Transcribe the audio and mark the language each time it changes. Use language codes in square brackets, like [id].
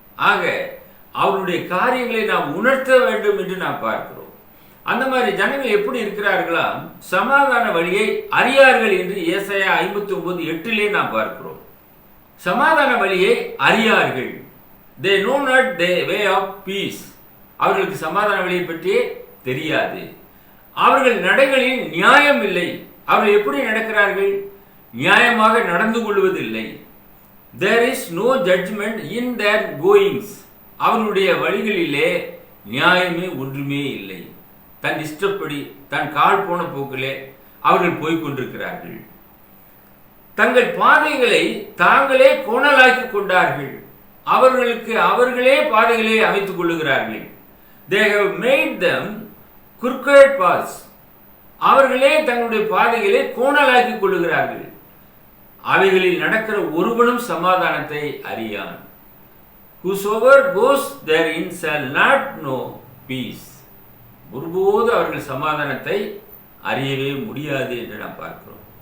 [ta] ஆக அவருடைய காரியங்களை நாம் உணர்த்த வேண்டும் என்று நாம் பார்க்கிறோம். அந்த மாதிரி ஜனங்கள் எப்படி இருக்கிறார்களா, சமாதான வழியை அறியார்கள் என்று ஏசாயா 59:8 நாம் பார்க்கிறோம். சமாதான வழியை அறியார்கள். [en] they know not the way of peace. [ta] அவர்களுக்கு சமாதான வழியை பற்றியே தெரியாது. அவர்கள் நடைகளில் நியாயம் இல்லை. அவர்கள் எப்படி நடக்கிறார்கள்? நியாயமாக நடந்து கொள்வதில்லை. [en] there is no judgment in their goings. [ta] அவர்களுடைய வழிகளிலே நியாயமே ஒன்றுமே இல்லை. தன் இஷ்டப்படி தன் கால் போன போக்கிலே அவர்கள் போய்கொண்டிருக்கிறார்கள். தங்கள் பாதைகளை தாங்களே கோணலாக்கி கொண்டார்கள். அவர்களுக்கு அவர்களே பாதைகளை அமைத்துக் கொள்ளுகிறார்கள். [en] they have made them crooked paths. [ta] அவர்களே தங்களுடைய பாதைகளை கோணலாக்கி கொள்ளுகிறார்கள். அவைகளில் நடக்கிற ஒருவனும் சமாதானத்தை அறியான். [en] whosoever goes therein shall not know peace. [ta] ஒருபோது அவர்கள் சமாதானத்தை அறியவே முடியாது என்று நாம் பார்க்கிறோம்.